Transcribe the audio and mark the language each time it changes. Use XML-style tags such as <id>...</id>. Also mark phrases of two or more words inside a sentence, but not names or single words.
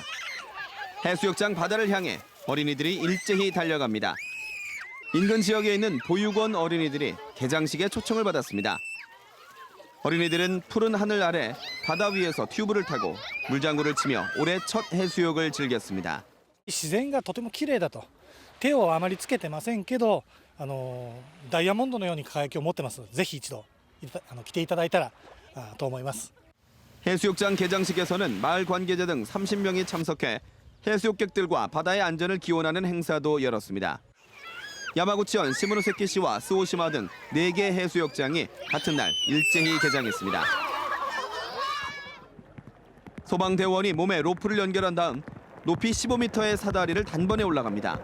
<ko>해수욕장 바다를 향해 어린이들이 일제히 달려갑니다. 인근 지역에 있는 보육원 어린이들이 개장식에 초청을 받았습니다. 어린이들은 푸른 하늘 아래 바다 위에서 튜브를 타고 물장구를 치며 올해 첫 해수욕을 즐겼습니다.</ko> <ja>自然がとても綺麗だと。手をあまりつけてませんけど、ダイヤモンドのように輝きを持ってます。ぜひ一度来ていただいたらと思います。</ja> <ko>해수욕장 개장식에서는 마을 관계자 등 30명이 참석해 해수욕객들과 바다의 안전을 기원하는 행사도 열었습니다. 야마구치현 시모노세키시와 스오시마 등 4개 해수욕장이 같은 날 일제히 개장했습니다. 소방대원이 몸에 로프를 연결한 다음 높이 15m의 사다리를 단번에 올라갑니다.</ko>